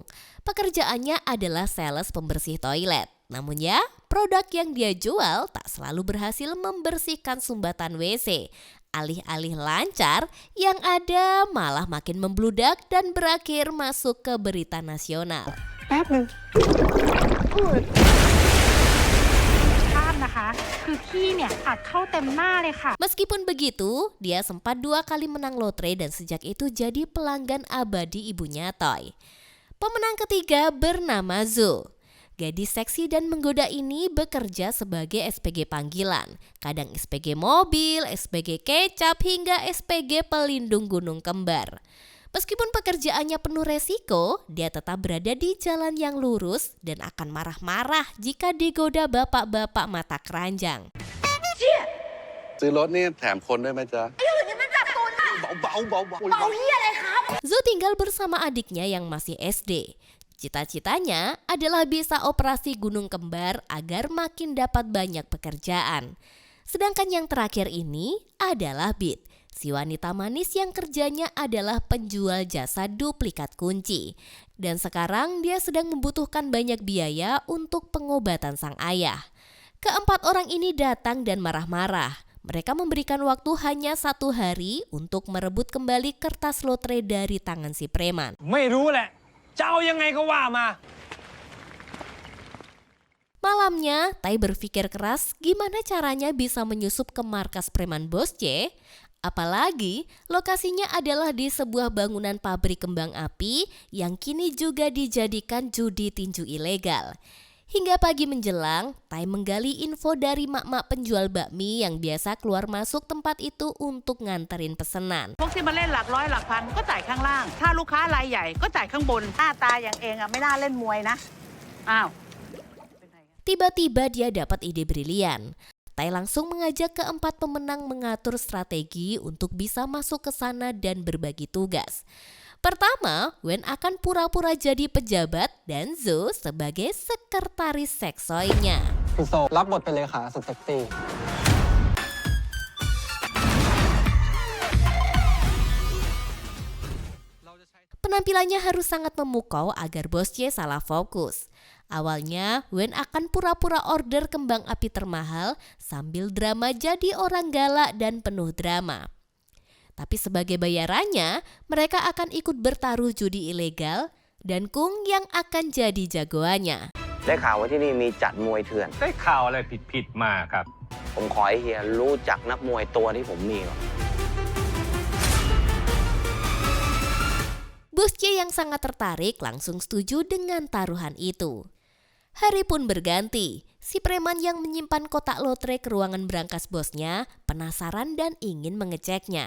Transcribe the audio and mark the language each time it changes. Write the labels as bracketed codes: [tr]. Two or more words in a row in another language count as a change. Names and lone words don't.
[id] Pekerjaannya adalah sales pembersih toilet. Namun ya, produk yang dia jual tak selalu berhasil membersihkan sumbatan WC. Alih-alih lancar, yang ada malah makin membludak dan berakhir masuk ke berita nasional. [th] แป๊บนึง ภาพนะคะ คือขี้เนี่ยอัดเข้าเต็มหน้าเลยค่ะ [id] Meskipun begitu, dia sempat 2 kali menang lotre dan sejak itu jadi pelanggan abadi ibunya Toy. Pemenang ketiga bernama Zo. Gadis seksi dan menggoda ini bekerja sebagai SPG panggilan, kadang SPG mobil, SPG kecap, hingga SPG pelindung gunung kembar. Meskipun pekerjaannya penuh resiko, dia tetap berada di jalan yang lurus dan akan marah-marah jika digoda bapak-bapak mata keranjang. [th] ซื้อรถนี่แถมคนด้วยไหมจ๊ะ [id] Zo tinggal bersama adiknya yang masih SD. Cita-citanya adalah bisa operasi gunung kembar agar makin dapat banyak pekerjaan. Sedangkan yang terakhir ini adalah Bit, si wanita manis yang kerjanya adalah penjual jasa duplikat kunci. Dan sekarang dia sedang membutuhkan banyak biaya untuk pengobatan sang ayah. Keempat orang ini datang dan marah-marah. Mereka memberikan waktu hanya 1 hari untuk merebut kembali kertas lotre dari tangan si preman. [th] ไม่รู้แหละ จะเอายังไงก็ว่ามา [id] Malamnya, Tai berpikir keras gimana caranya bisa menyusup ke markas preman Bos C. Apalagi lokasinya adalah di sebuah bangunan pabrik kembang api yang kini juga dijadikan judi tinju ilegal. Hingga pagi menjelang, Tai menggali info dari mak-mak penjual bakmi yang biasa keluar masuk tempat itu untuk nganterin pesanan. [th] พวกที่มาเล่นหลักร้อยหลักพันก็จ่ายข้างล่าง ถ้าลูกค้ารายใหญ่ก็จ่ายข้างบน หน้าตาอย่างเองอะไม่น่าเล่นมวยนะ อ้าว [id] Tiba-tiba dia dapat ide brilian. Tai langsung mengajak keempat pemenang mengatur strategi untuk bisa masuk ke sana dan berbagi tugas. Pertama, Wen akan pura-pura jadi pejabat dan Zo sebagai sekretaris seksoinya. [th] คุณโซรับบทเป็นเลขาสุดเซ็กซี่ [id] Penampilannya harus sangat memukau agar Bos C salah fokus. Awalnya, Wen akan pura-pura order kembang api termahal sambil drama jadi orang galak dan penuh drama. Tapi sebagai bayarannya, mereka akan ikut bertaruh judi ilegal dan Kung yang akan jadi jagoannya. [th] ได้ข่าวว่าที่นี่มีจัดมวยเถื่อน ได้ข่าวอะไรผิดๆมาครับ ผมขอให้เฮียรู้จักนักมวยตัวที่ผมมีก่อน [id] Bos C yang sangat tertarik langsung setuju dengan taruhan itu. Hari pun berganti. Si preman yang menyimpan kotak lotre ke ruangan berangkas bosnya penasaran dan ingin mengeceknya.